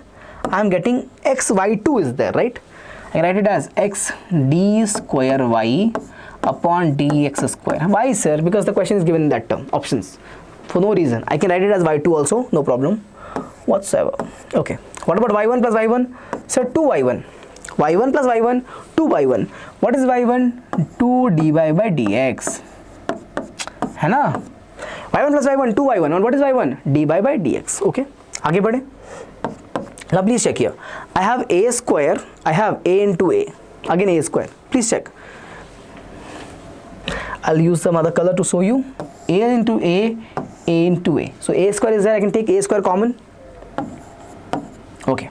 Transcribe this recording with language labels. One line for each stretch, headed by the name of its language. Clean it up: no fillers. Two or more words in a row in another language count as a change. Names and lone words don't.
English: I am getting xy2 is there, right? I write it as x d square y upon dx square. Why, sir? Because the question is given in that term, options, for no reason. I can write it as y2 also, no problem whatsoever. Okay, what about y1 plus y1? Sir, 2y1. y1 plus y1, 2y1. What is y1? 2 dy by dx,
Hindi: है ना?
English: y1 plus y1, 2y1. And what is y1? dy by dx.
Hindi: Okay, आगे बढ़े.
English: Now please check here. I have a square, I have a into a, again a square. Please check. I'll use some other color to show you. A into a into a. So a square is there, I can take a square common. Okay.